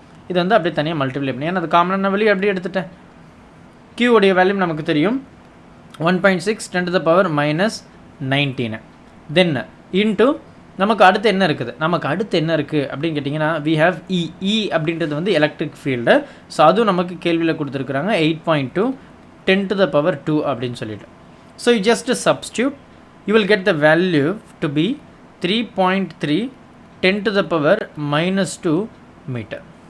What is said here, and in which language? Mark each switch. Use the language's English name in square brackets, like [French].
[Tamil] இது வந்து அப்படியே தனியாக மல்டிப்ளை பண்ணி, ஏன்னா அது காமனான வெளியே அப்படியே எடுத்துட்டேன். Q உடைய வேல்யூ நமக்கு தெரியும் 1.6 10 [English] to the power minus [Tamil] 19. Then into நமக்கு அடுத்து என்ன இருக்குது? நமக்கு அடுத்து என்ன இருக்குது அப்படின்னு கேட்டிங்கன்னா [English] we have E. [Tamil] E அப்படின்றது வந்து எலக்ட்ரிக் ஃபீல்டு. ஸோ அதுவும் நமக்கு கேள்வியில் கொடுத்துருக்குறாங்க 8.2 10 [English] to the power [Tamil] 2 அப்படின்னு சொல்லிட்டு. [English] So you just substitute, you will get the value to be 3.3 10 to the power minus 2 meter.